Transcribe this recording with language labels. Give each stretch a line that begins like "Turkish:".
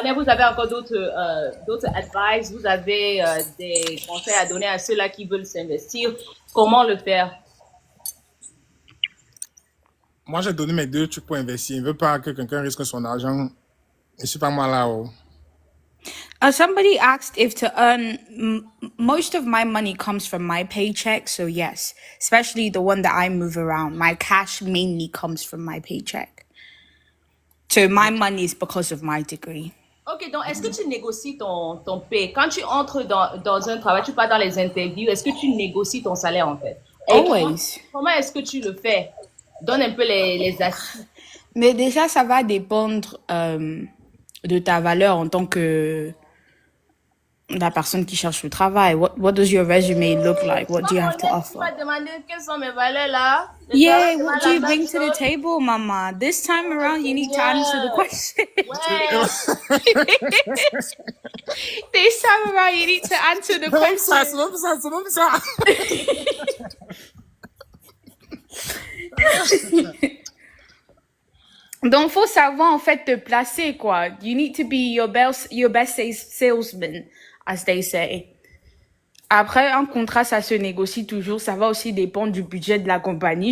French: Vous avez encore d'autres advice, vous avez des conseils à donner à ceux-là qui veulent s'investir. Comment le faire? Moi, j'ai donné mes 2 trucs pour investir. Je ne veux pas que quelqu'un risque son argent. Je ne suis pas moi là-haut.
English: Somebody asked if to earn, most of my money comes from my paycheck, so yes, especially the one that I move around. My cash mainly comes from my paycheck. So my money is because of my degree.
French: Ok, donc est-ce que tu négocies ton paie? Quand tu entres dans un travail, tu pars dans les interviews, est-ce que tu négocies ton salaire en fait? Et
English: Always.
French: Comment est-ce que tu le fais? Donne un peu les astuces. Mais déjà, ça va dépendre de ta valeur en tant que la personne qui cherche le travail.
English: What does your resume look like? What do you have to
French: Tu
English: offer?
French: vas demander quelles sont mes valeurs là.
English: Yeah, what do you bring to the table, Mama? This time around, you need to answer the question.
French: Ouais.
English: This time around, you need to answer the question.
French: C'est même ça. Donc, faut savoir en fait te placer, quoi.
English: You need to be your best salesman, as they say.
French: Après, un contrat, ça se négocie toujours. Ça va aussi dépendre du budget de la compagnie.